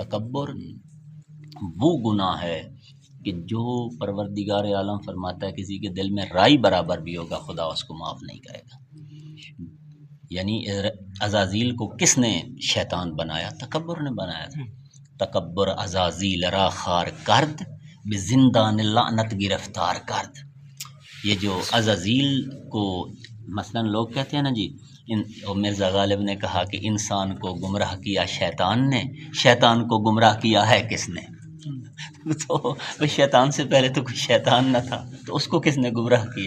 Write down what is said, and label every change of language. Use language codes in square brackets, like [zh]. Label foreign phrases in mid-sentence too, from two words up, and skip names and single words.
[ur] تکبر وہ گناہ ہے کہ جو پروردگار عالم فرماتا ہے کسی کے دل میں رائی برابر بھی ہوگا خدا اس کو معاف نہیں کرے گا۔ یعنی عزازیل کو کس نے شیطان بنایا؟ تکبر نے بنایا تھا۔ [fa] تکبر عزازیل را خار کرد، بزندان لعنت گرفتار کرد۔ [ur] یہ جو عزازیل کو مثلا لوگ کہتے ہیں نا جی، مرزا غالب نے کہا کہ انسان کو گمراہ کیا شیطان نے، شیطان کو گمراہ کیا ہے کس نے؟ تو شیطان سے پہلے تو کوئی شیطان نہ تھا، تو اس کو کس نے گمراہ کیا؟